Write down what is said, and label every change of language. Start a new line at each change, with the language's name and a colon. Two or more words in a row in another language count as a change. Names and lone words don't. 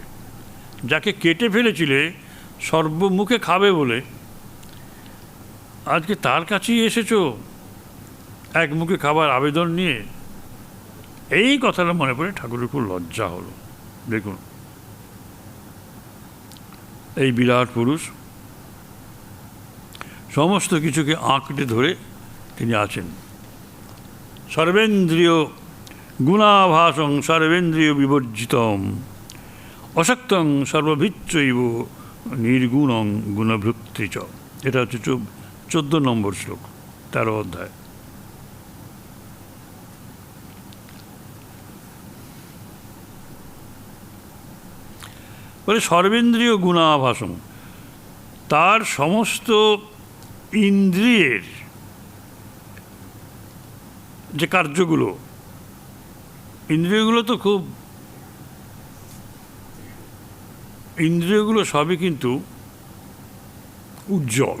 Bangla: যাকে কেটে ফেলেছিলে সর্বমুখে খাবে বলে, আজকে তার কাছেই এসেছো এক মুখে খাবার আবেদন নিয়ে। এই কথাটা মনে পড়ে ঠাকুরের খুব লজ্জা হলো। দেখুন, এই বিরাট পুরুষ সমস্ত কিছুকে আঁকড়ে ধরে তিনি আছেন।
Sanskrit: সর্বেন্দ্রিয় গুণাভাসং সর্বেন্দ্রিয় বিবর্জিতম অশক্তং সর্বভিচ্চৈব নির্গুণং গুণভৃত্তি চ।
Bangla: এটা হচ্ছে 14 নম্বর শ্লোক, 13 অধ্যায়। বলে
Sanskrit: সর্বেন্দ্রিয় গুণাভাসং,
Bangla: তার সমস্ত ইন্দ্রিয়ের যে কার্যগুলো, ইন্দ্রিয়গুলো তো খুব, ইন্দ্রিয়গুলো সবই কিন্তু উজ্জ্বল।